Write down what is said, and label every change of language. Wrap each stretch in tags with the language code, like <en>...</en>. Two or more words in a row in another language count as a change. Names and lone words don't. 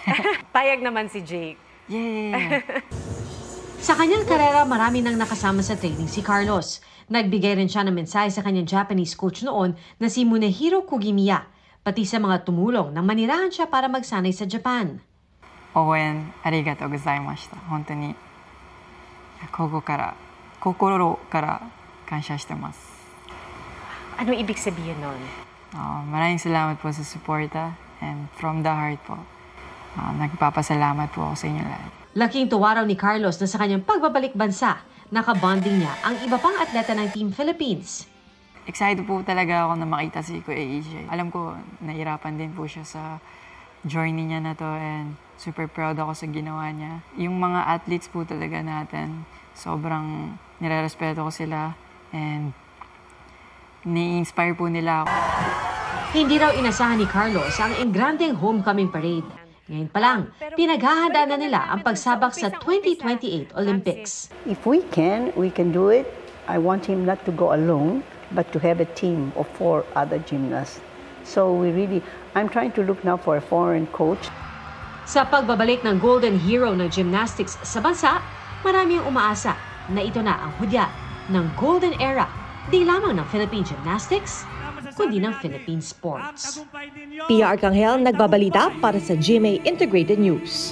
<tl>Payag naman si Jake.</tl> <en>Yeah.</en> <tl>Sa kanyang karera, marami nang nakasama sa training si Carlos. Nagbigay rin siya ng mensahe sa kanyang</tl> <en>Japanese coach</en> <tl>noon na si Munehiro Kugimiya, pati sa mga tumulong nang manirahan siya para magsanay sa Japan. Owen,</tl> <ja>ありがとうございました. 本当に心から感謝してます.</ja> <tl>Ano ibig sabihin nun? Maraming salamat po sa suporta</tl> <en>and from the heart</en> <tl>po. Nagpapasalamat po ako sa inyo lahat. Laking tuwa raw ni Carlos na sa kanyang pagbabalik bansa, nakabonding niya ang iba pang atleta ng Team Philippines. Excited po talaga ako na makita si Kuya AJ. Alam ko, nahirapan din po siya sa journey niya na to and</tl> <en>super proud</en> <tl>ako sa ginawa niya. Yung mga athletes po talaga natin, sobrang nire-respeto ko sila and ni-inspire po nila ako. Hindi raw inasahan ni Carlos ang engrandeng</tl> <en>homecoming parade.</en> <tl>Ngayon pa lang, pinaghahanda na nila ang pagsabak sa 2028 Olympics.</tl> <en>If we can do it. I want him not to go alone, but to have a team of 4 other gymnasts. So I'm trying to look now for a foreign coach.</en> <tl>Sa pagbabalik ng</tl> <en>golden hero</en> <tl>ng gymnastics sa bansa, maraming umaasa na ito na ang hudya ng</tl> <en>golden era,</en> <tl>di lamang ng</tl> <en>Philippine gymnastics,</en> <tl>kundi ng</tl> <en>Philippine sports.</en> <tl>Pia Arcangel nagbabalita para sa GMA Integrated News.</tl>